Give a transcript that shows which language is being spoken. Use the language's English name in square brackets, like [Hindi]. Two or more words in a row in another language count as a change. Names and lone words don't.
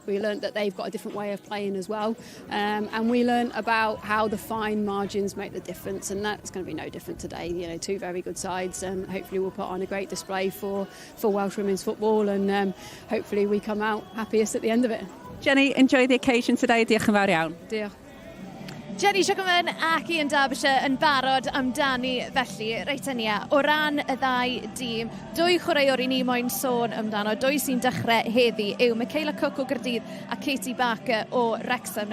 [English] We learned that they've got a different way of playing as well. And we learned about how the fine margins make the difference, and that's going to be no different today. You know, two very good sides, and hopefully we'll put on a great display for Welsh women's football, and hopefully we come out happiest at the end of it. Jenny, enjoy the occasion today. [Welsh] Diolch yn fawr iawn. Diolch. Jenny Siogman ac Ian Derbyshire yn barod amdani felly. Reit ynia, o ran y ddau dîm, dwy chwaraewr i ni moyn sôn amdano, dwy sy'n dechrau heddi yw Michaela Cook o Gaerdydd a Katie Barker o Wrexham.